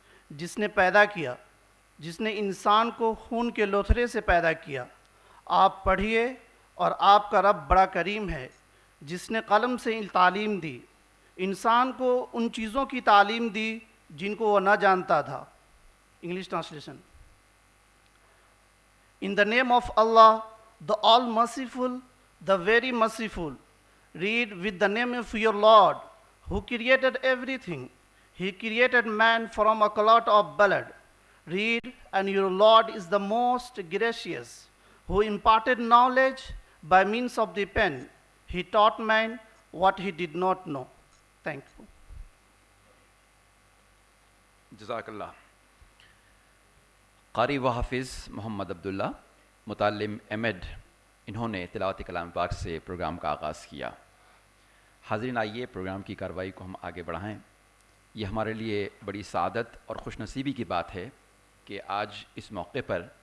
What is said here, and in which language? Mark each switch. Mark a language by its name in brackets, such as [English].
[Urdu] جس نے پیدا کیا، جس نے انسان کو خون کے لوتھڑے سے پیدا کیا۔ آپ پڑھیے، اور آپ کا رب بڑا کریم ہے، جس نے قلم سے تعلیم دی، انسان کو ان چیزوں کی تعلیم دی جن کو وہ نہ جانتا تھا۔ English translation. [English] In the name of Allah, the All-Merciful, the Very Merciful. Read with the name of your Lord, who created everything. He created man from a clot of blood. Read, and your Lord is the most gracious, who imparted knowledge by means of the pen. He taught man what he did not know. Thank you. [Urdu] جزاک اللہ۔ قاری و حافظ محمد عبداللہ، متعلم M Ed, انہوں نے تلاوت کلام پاک سے پروگرام کا آغاز کیا۔ حاضرین، آئیے پروگرام کی کارروائی کو ہم آگے بڑھائیں۔ یہ ہمارے لیے بڑی سعادت اور خوش نصیبی کی بات ہے کہ آج اس موقع پر